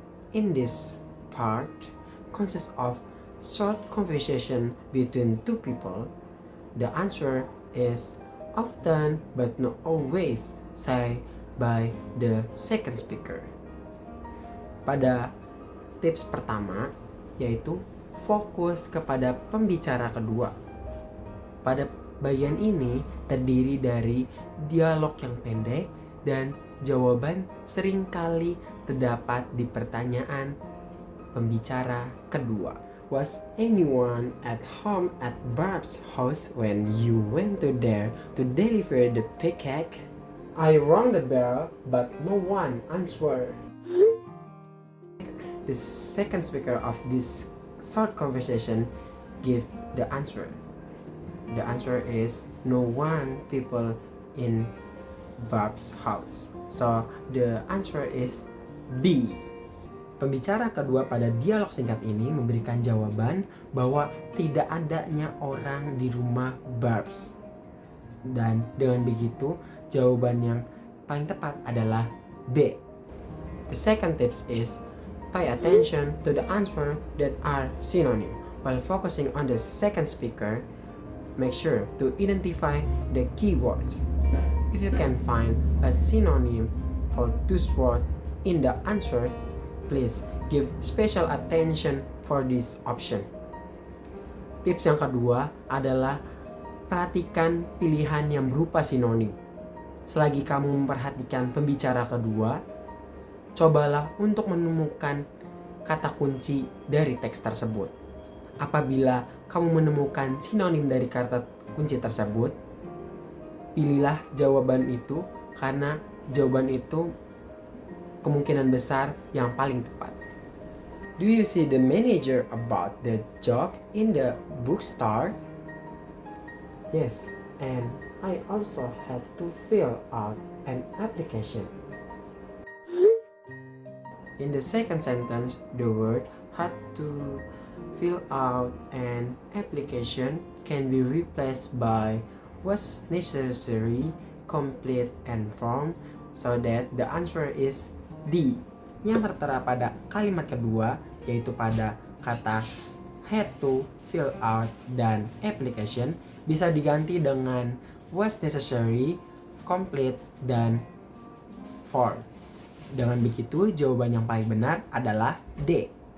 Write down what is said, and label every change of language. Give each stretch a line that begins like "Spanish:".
English: In this part consists of short conversation between two people. The answer is often but not always said by the second speaker.
Indonesian: Pada tips pertama yaitu fokus kepada pembicara kedua. Pada bagian ini terdiri dari dialog yang pendek dan jawaban seringkali terdapat di pertanyaan pembicara kedua.
English: Was anyone at home at Barb's house when you went to there to deliver the pancake? I rang the bell, but no one answered. The second speaker of this short conversation give the answer. The answer is no one people in Barb's house. So the answer is B.
Indonesian: Pembicara kedua pada dialog singkat ini memberikan jawaban bahwa tidak adanya orang di rumah Barb's. Dan dengan begitu jawaban yang paling tepat adalah B.
English: The second tips is pay attention to the answer that are synonym. While focusing on the second speaker, make sure to identify the keywords. If you can find a synonym for those words in the answer, please give special attention for this option.
Indonesian: Tips yang kedua adalah perhatikan pilihan yang berupa sinonim. Selagi kamu memperhatikan pembicara kedua, cobalah untuk menemukan kata kunci dari teks tersebut. Apabila kamu menemukan sinonim dari kata kunci tersebut, pilihlah jawaban itu karena jawaban itu kemungkinan besar yang paling tepat.
English: Do you see the manager about the job in the bookstore? Yes, and I also had to fill out an application. In the second sentence, the word had to fill out an application can be replaced by was necessary, complete, and from, so that the answer is D.
Indonesian: Yang tertera pada kalimat kedua yaitu pada kata had to, fill out, dan application bisa diganti dengan was necessary, complete, dan for. Dengan begitu jawaban yang paling benar adalah D.